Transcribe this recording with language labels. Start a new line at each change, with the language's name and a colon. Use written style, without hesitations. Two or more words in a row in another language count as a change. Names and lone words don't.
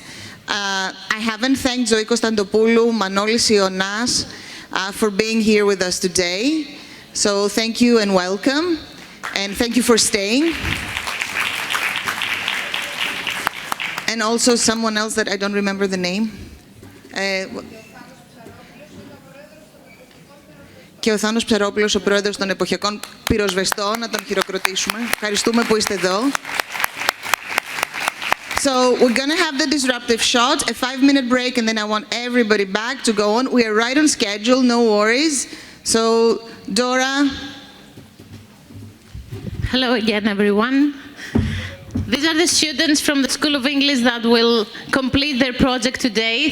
English: I haven't thanked Zoe Konstantopoulou, Manolis Ionas for being here with us today. So thank you and welcome, and thank you for staying. And also someone else that I don't remember the name.
Greek: Και ο Θάνος Ψαρόπουλος, ο πρόεδρος των εποχιακών πυροσβεστών, να τον χειροκροτήσουμε. Ευχαριστούμε που είστε εδώ.
English: So we're going to have the disruptive shot, a 5-minute break, and then I want everybody back to go on. We are right on schedule, no worries. So, Dora. Hello again, everyone. These are the students from the School of English that will complete their project today.